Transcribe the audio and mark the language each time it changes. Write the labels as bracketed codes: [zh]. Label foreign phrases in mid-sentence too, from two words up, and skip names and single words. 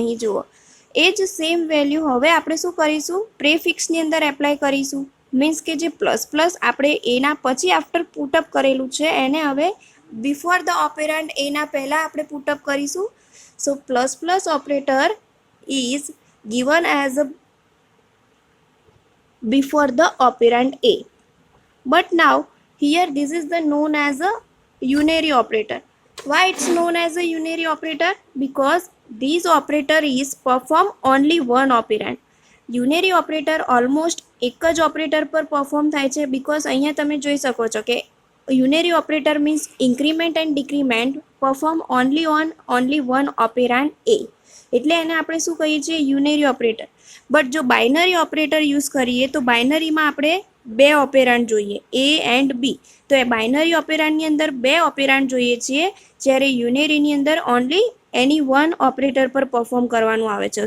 [gu] અહીં જુઓ એ જ [en] same value [gu] હવે આપણે શું કરીશું? પ્રેફિક્સની અંદર એપ્લાય કરીશું. મીન્સ કે જે પ્લસ પ્લસ આપણે એના પછી [en] after put up [gu] કરેલું છે એને હવે [en] before the operand [gu] એના પહેલાં આપણે પુટઅપ કરીશું. [en] so plus plus operator is given as a before the operand a, but now here this is the known as a unary operator. Why it's known as a unary operator? Because this operator is perform only one operand. unary operator [gu] almost એક જ ઓપરેટર પર પરફોર્મ થાય છે. [en] બિકોઝ [gu] અહીંયા તમે જોઈ શકો છો કે [en] unary operator means increment and decrement perform only one operand a. [gu] એટલે એને આપણે શું કહીએ છીએ? [en] unary operator. [gu] બટ જો [en] binary operator use [gu] કરીએ તો બાઇનરીમાં આપણે 2 ઓપેરાન્ડ જોઈએ, [en] A and B. [gu] તો એ [en] binary operand [gu] અંદર 2 ઓપેરાન્ડ જોઈએ છીએ, જ્યારે યુનેરીની અંદર ઓનલી એની 1 ઓપરેટર પર પરફોર્મ કરવાનું આવે છે.